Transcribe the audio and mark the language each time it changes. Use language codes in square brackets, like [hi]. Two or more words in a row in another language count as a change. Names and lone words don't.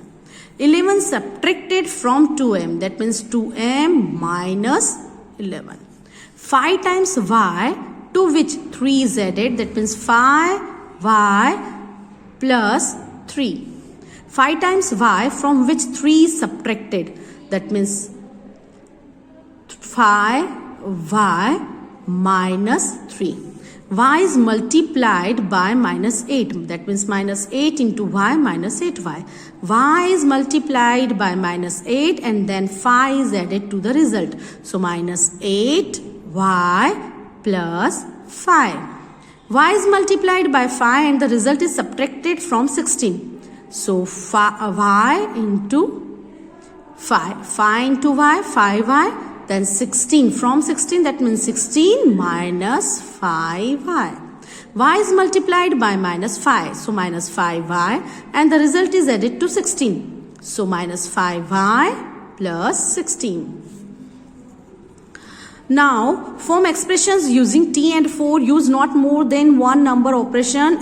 [en] 11 subtracted from 2m, that means 2m minus 11. 5 times y, to which 3 is added, that means 5y plus 3. 5 times y from which 3 is subtracted, that means 5y minus 3. Y is multiplied by minus 8, that means minus 8 into y minus 8y. Y is multiplied by minus 8 and then 5 is added to the result. So minus 8y plus 5. Y is multiplied by 5 and the result is subtracted from 16. So y into 5. 5 into y, 5y. Then 16, from 16, that means 16 minus 5y. Y is multiplied by minus 5, so minus 5y, and the result is added to 16. So minus 5y plus 16. Now, form expressions using t and 4, use not more than one number operation.